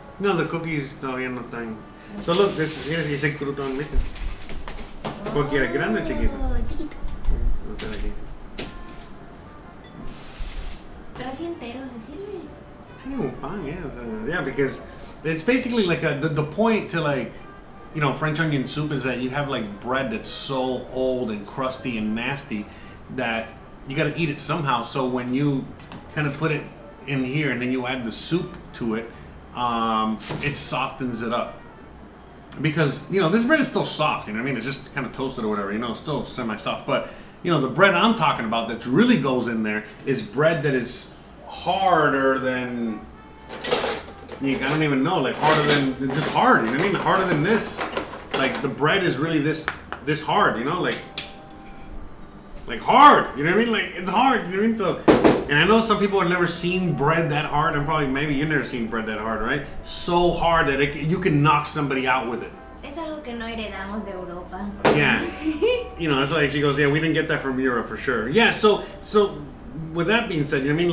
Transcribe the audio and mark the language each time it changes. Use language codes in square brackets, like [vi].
[es] No, [en] the cookies [es] todavía no están. [en] So look, this is here. [es] Dice crutón, ¿viste? Cualquiera, grande o chiquito. Chiquito. No está aquí. Pero así entero, ¿se sirve? Sí, un pan, yeah. [en] So, yeah, because it's basically like the point to, like, you know, French onion soup is that you have like bread that's so old and crusty and nasty that you got to eat it somehow. So when you kind of put it in here and then you add the soup to it, it softens it up. Because, you know, this bread is still soft, you know what I mean? It's just kind of toasted or whatever, you know, it's still semi-soft. But, you know, the bread I'm talking about that really goes in there is bread that is harder than, I don't even know, like harder than, just hard, you know what I mean? Harder than this. Like, the bread is really this hard, you know, like hard, you know what I mean? Like, it's hard, you know what I mean? So, and I know some people have never seen bread that hard, and probably maybe you've never seen bread that hard, right? So hard that you can knock somebody out with it. [es] Es algo que no heredamos de Europa. [en] Yeah. You know, it's like she goes, yeah, we didn't get that from Europe for sure. Yeah, so with that being said, you know what I mean?